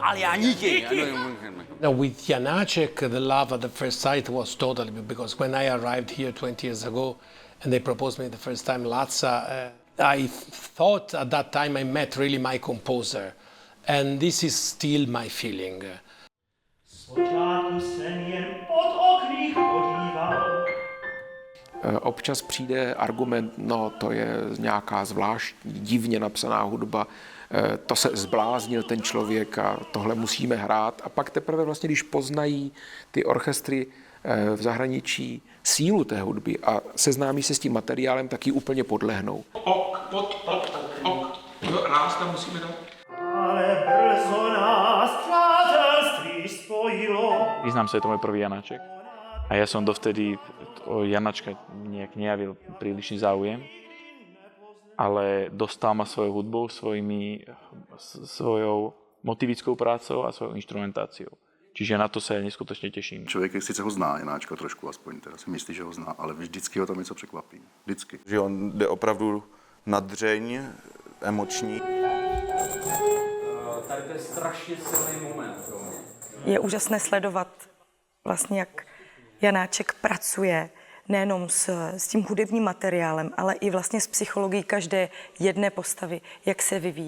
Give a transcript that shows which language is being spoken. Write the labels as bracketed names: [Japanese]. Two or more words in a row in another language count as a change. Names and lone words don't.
[English] No, with Janáček, the love at the first sight was totally, because when I arrived here 20 years ago and they proposed me the first time László, I thought at that time I met really my composer, and this is still my feeling. [Czech] Občas přijde argument, no to je nějaká zvláštní, divně napsaná hudba, to se zbláznil ten člověk a tohle musíme hrát. A pak teprve vlastně, když poznají ty orchestry v zahraničí sílu té hudby a seznámí se s tím materiálem, tak ji úplně podlehnou. Ráz tam musíme dát. Ale brzo nás přátelství spojilo. [Slovak] Priznám sa, je to môj prvý Janáček. A ja som dovtedy o Janáčka nejak nejavil prílišný záujem. Ale dostal ma svojou hudbou, svojou motivickou prácou a svojou instrumentáciou. Čiže na to se neskutočne teším. [Czech] Člověk sice ho zná, Janáčka trošku aspoň, teda si myslí, že ho zná, ale vždycky ho tam něco překvapí. Vždycky. Že on jde opravdu na dřeň, emoční. Tady to je strašně silný moment pro mě. Je úžasné sledovat vlastně, jak Janáček pracuje nejenom s tím hudebním materiálem, ale i vlastně s psychologií každé jedné postavy, jak se vyvíjí.